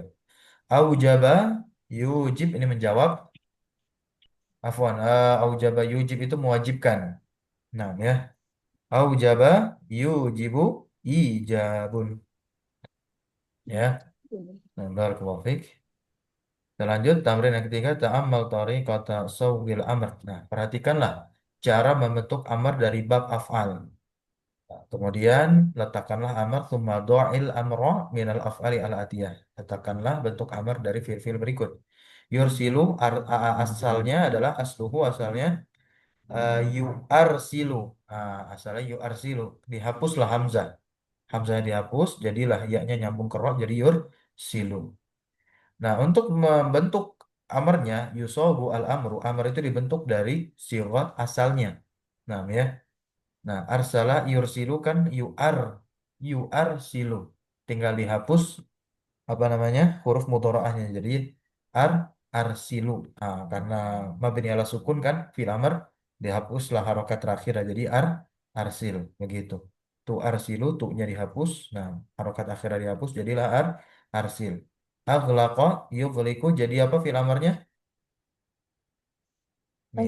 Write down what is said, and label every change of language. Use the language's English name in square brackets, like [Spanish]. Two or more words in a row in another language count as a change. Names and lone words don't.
[Arabic] Aujaba yujib [Indonesian] ini menjawab. Afwan, [Arabic] aujaba yujib [Indonesian] itu mewajibkan. Nah, ya. [Arabic] Aujaba yujibu ijabun. [Indonesian] Ya. Nah, [Arabic] barakallahu fiik. [Indonesian] Kita lanjut tamrin yang ketiga [Arabic] ta'ammal tariqata sawgil amr. [Indonesian] Nah, perhatikanlah cara membentuk amar dari bab af'al. Nah, kemudian letakkanlah amar [Arabic] tsumma dha'il amra minal af'ali al atiyah. [Indonesian] Letakkanlah bentuk amar dari fiil-fiil berikut. Yursilu asalnya adalah asluhu asalnya yu'arsilu. Nah, asalnya yu'arsilu. Dihapuslah hamzah. Hamzahnya dihapus, jadilah ya-nya nyambung ke ra jadi yursilu. Nah, untuk membentuk amarnya [Arabic] yusobu al amru. [Indonesian] Amar itu dibentuk dari sigat asalnya. Nah, ya. [Arabic] Nah, arsala yursilu kan yuarsilu. [Indonesian] Tinggal dihapus apa namanya? Huruf mudharaahnya. Jadi ar arsilu. Nah, karena [Arabic] mabni ala sukun [Indonesian] kan [Arabic] fil amr [Indonesian] dihapuslah harokat terakhir jadi arsil begitu. Tu arsilu tu-nya dihapus. Nah, harokat akhirnya dihapus jadilah arsil. [Arabic] Aghlaqa yughliqu [Indonesian] jadi apa fil amarnya? Nih,